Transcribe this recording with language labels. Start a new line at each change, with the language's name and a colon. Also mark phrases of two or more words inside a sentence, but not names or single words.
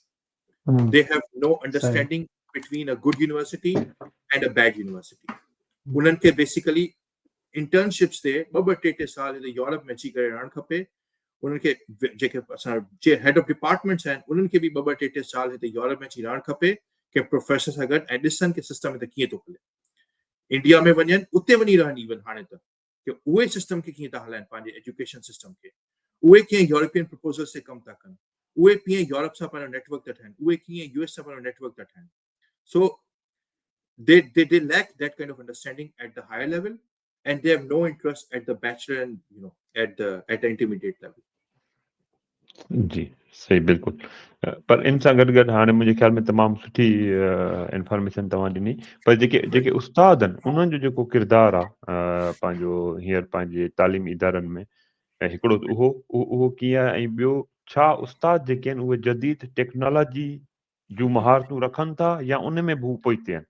English: They have no understanding between a good university and a bad university.
Sindhi: उन्हनि खे
English: basically internships
Sindhi: ते 2-3 साल हिते यूरोप में अची करे रहणु खपे. उन्हनि खे जेके असां जे
English: head of departments
Sindhi: आहिनि उन्हनि खे बि 2-3 साल हिते यूरोप में अची रहणु खपे कि प्रोफेसर सां गॾु ऐं ॾिसनि कि सिस्टम हिते कीअं थो हले. इंडिया में वञनि उते वञी रहनि इवन हाणे त कि उहे सिस्टम खे कीअं था हलाइनि पंहिंजे एजुकेशन सिस्टम खे. उहे कीअं
English: European proposals
Sindhi: ते कमु था कनि. उहे कीअं यूरोप सां पंहिंजो नेटवर्क था ठाहिनि. उहे कीअं यूएस सां पंहिंजो नेटवर्क था ठाहिनि.
English: So they lack that kind of understanding at the higher level, and they have no interest at the bachelor and at the intermediate level.
Sindhi: जी सही बिल्कुल. पर इन सां गॾु गॾु हाणे मुंहिंजे ख़्याल में तमामु सुठी इंफॉर्मेशन तव्हां ॾिनी. पर जेके उस्ताद आहिनि उन्हनि जो जेको किरदारु आहे पंहिंजो हींअर पंहिंजे तालीमी इदारनि में, ऐं हिकिड़ो उहो कीअं आहे, ऐं ॿियो छा उस्ताद जेके आहिनि उहे जदीद टेक्नोलॉजी जूं महारतूं रखनि था या उन में बि पोइते आहिनि.